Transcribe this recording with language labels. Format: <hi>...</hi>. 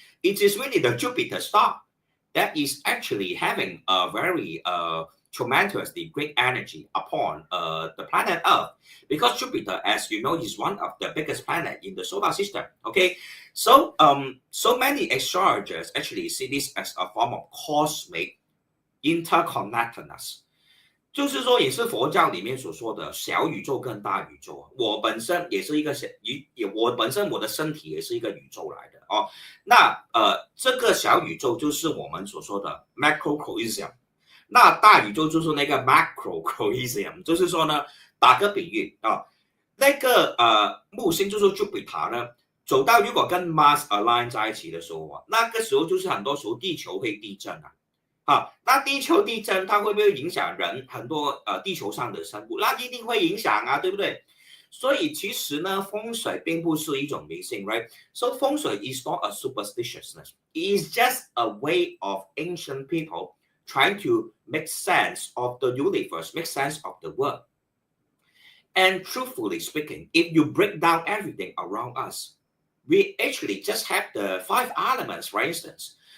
<en>It is really the Jupiter star that is actually having a very tremendously great energy upon the planet Earth, because Jupiter, as you know, is one of the biggest planet in the solar system. Okay, so so many astrologers actually see this as a form of cosmic interconnectedness.</en> <zh>就是说，也是佛教里面所说的小宇宙跟大宇宙。我本身也是一个我本身我的身体也是一个宇宙来的那这个小宇宙就是我们所说的 macrocosm，那大宇宙就是那个 macro-criticism， 就是说呢，打个比喻啊，那个木星就是 Jupiter 呢，走到如果跟 Mars align 在一起的时候啊，那个时候就是很多时候地球会地震那地球地震它会不会影响人很多地球上的生物？那一定会影响啊，对不对？所以其实呢，风水并不是一种迷信，right？</zh> <en>So 风水 is not a superstitiousness. It is just a way of ancient people trying to make sense of the universe, make sense of the world. And truthfully speaking, if you break down everything around us, we actually just have the five elements, for instance.</en>